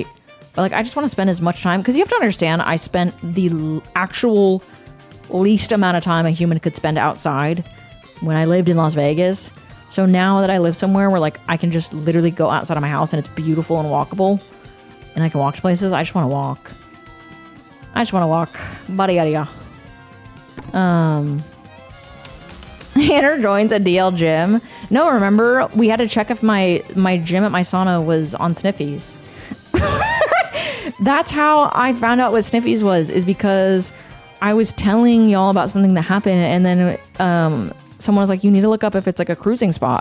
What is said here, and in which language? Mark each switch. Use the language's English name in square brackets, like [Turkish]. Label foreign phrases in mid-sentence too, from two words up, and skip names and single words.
[English] But like I just want to spend as much time, because you have to understand I spent the actual least amount of time a human could spend outside when I lived in Las Vegas. So now that I live somewhere where like I can just literally go outside of my house and it's beautiful and walkable and I can walk to places, I just want to walk. I just want to walk. Bada yada yada. Hannah joins a DL gym. No, remember we had to check if my gym at my sauna was on Sniffies. That's how I found out what Sniffies was, is because I was telling y'all about something that happened, and then someone was like, you need to look up if it's like a cruising spot.